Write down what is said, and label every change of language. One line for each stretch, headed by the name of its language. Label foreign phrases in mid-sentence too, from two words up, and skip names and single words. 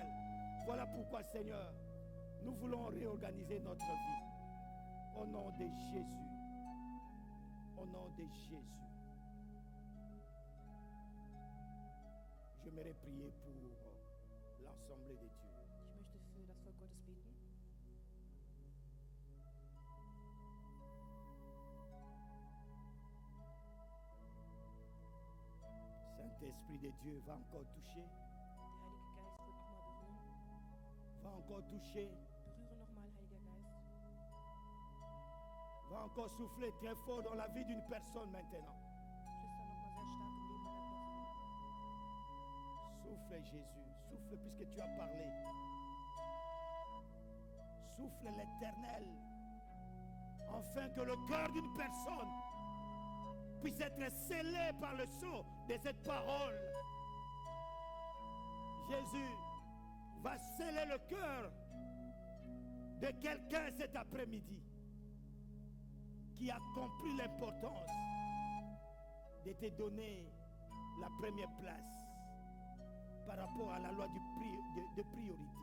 French: Voilà pourquoi, Seigneur, nous voulons réorganiser notre vie. Au nom de Jésus. Au nom de Jésus. J'aimerais prier pour l'Assemblée de Dieu.
German: Ich möchte für das Volk Gottes beten.
French: Saint-Esprit de Dieu va encore toucher.
German: Der Heilige Geist wird nochmal berühren.
French: Va encore toucher.
German: Berühre nochmal, Heiliger Geist.
French: Va encore souffler très fort dans la vie d'une personne maintenant.
German: Flüster nochmal sehr stark im Leben einer Person.
French: Souffle Jésus, souffle puisque tu as parlé. Souffle l'Éternel, afin que le cœur d'une personne puisse être scellé par le sceau de cette parole. Jésus va sceller le cœur de quelqu'un cet après-midi qui a compris l'importance de te donner la première place par rapport à la loi de priorité.